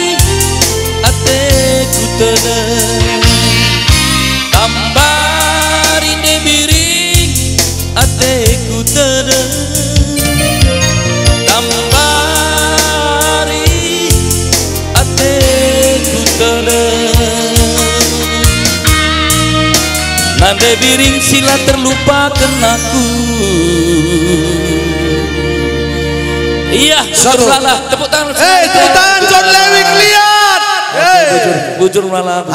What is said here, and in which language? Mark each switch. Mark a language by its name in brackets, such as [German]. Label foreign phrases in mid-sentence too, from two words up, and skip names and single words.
[Batak Karo] ateku tedeng kambari debiring ateku tedeng kambari ateku tedeng nande biring sila terlupakan aku. [Indonesian] Iya, salah tepuk tangan. Tepuk tangan John Lewik lihat. [Batak Karo] Bujur malah.